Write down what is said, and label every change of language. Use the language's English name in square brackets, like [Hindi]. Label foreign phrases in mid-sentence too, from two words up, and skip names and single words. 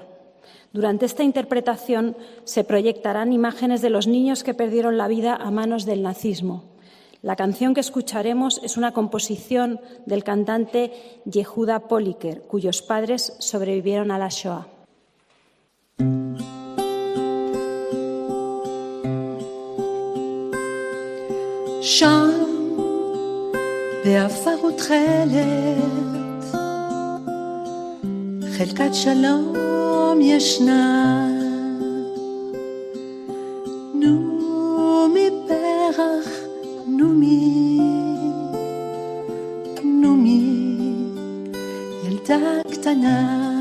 [Spanish] Durante esta interpretación se proyectarán imágenes de los niños que perdieron la vida a manos del nazismo. La canción que escucharemos es una composición del cantante Yehuda Poliker, cuyos padres sobrevivieron a la Shoah. [Hebrew] שם בעפר ותכלת, חלקת שלום ישנה. נומי פרח, נומי, נומי, ילדה קטנה.